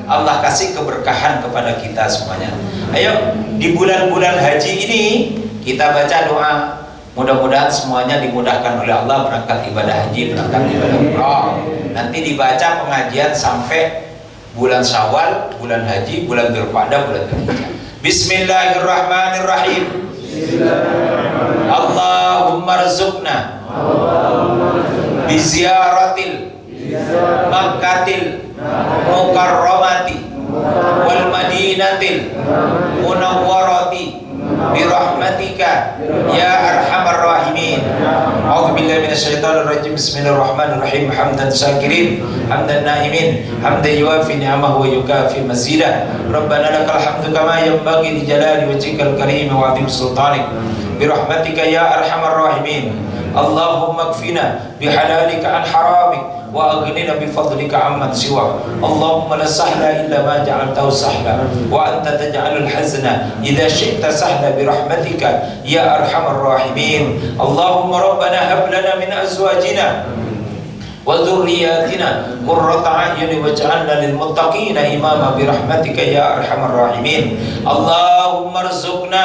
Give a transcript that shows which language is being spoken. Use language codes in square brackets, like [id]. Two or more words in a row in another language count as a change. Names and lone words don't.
[id] Allah kasih keberkahan kepada kita semuanya. Ayo di bulan-bulan haji ini kita baca doa. Mudah-mudahan semuanya dimudahkan oleh Allah, berangkat ibadah haji, berangkat ibadah umrah. Nanti dibaca pengajian sampai bulan Syawal, bulan haji, bulan Dzulqa'dah, bulan Dzulhijjah. [ar] بسم الله الرحمن الرحيم. اللهم ارزقنا بزيارة مكة المكرمة والمدينة المنورة برحمتك يا أرحم الراحمين. أعوذ بالله من الشيطان الرجيم. بسم الله الرحمن الرحيم. حمدا شاكرين، حمدا ناعمين، حمدا يوافي نعمه ويكافئ مزيده. ربنا لك الحمد كما ينبغي لجلال وجهك الكريم وعظيم سلطانك. برحمتك يا أرحم الراحمين. اللهم اكفنا بحلالك عن حرامك وأغننا بفضلك عمن سواك. اللهم لا سهل إلا ما جعلته سهلا وأنت تجعل الحزن إذا شئت سهلا برحمتك يا أرحم الراحمين. اللهم ربنا هب لنا من أزواجنا وذرياتنا قرة أعين واجعلنا للمتقين إماما برحمتك يا أرحم الراحمين اللهم ارزقنا